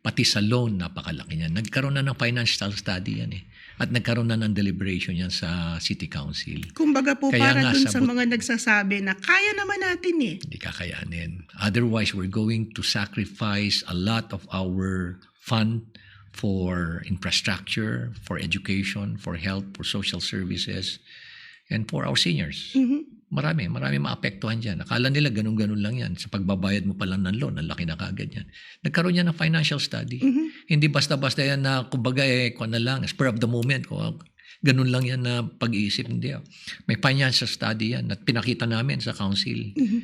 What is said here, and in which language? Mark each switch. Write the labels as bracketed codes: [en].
[tl] Pati sa loan, napakalaki niyan. Nagkaroon na ng financial study yan eh. At nagkaroon na ng deliberation yan sa City Council. Kumbaga po, Kaya para nga, dun sa mga nagsasabi na kaya naman natin eh. Hindi kakayanin. [en] Otherwise, we're going to sacrifice a lot of our fund for infrastructure, for education, for health, for social services, and for our seniors. Mhm. [tl] Marami maapektuhan dyan. Akala nila ganun-ganun lang yan. Sa pagbabayad mo pa lang ng loan, ang laki na kagad yan. Nagkaroon yan ng financial study. Hindi basta-basta yan na, kumbaga, na lang, [en] spur of the moment. [tl] Ganun lang yan na pag-iisip. Hindi. May financial study yan at pinakita namin sa council.